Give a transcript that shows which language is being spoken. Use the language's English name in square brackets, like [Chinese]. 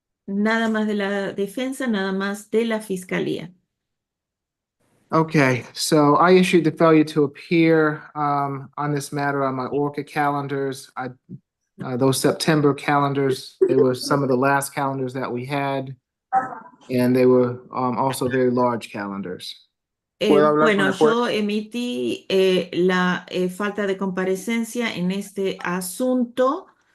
[Spanish] Nada más de la defensa, nada más de la fiscalía. [English] Okay, so I issued the failure to appear on this matter on my ORCA calendars. Those September calendars, they were some of the last calendars that we had, and they were also very large calendars. [Spanish] Bueno, yo emití la falta de comparecencia en este asunto.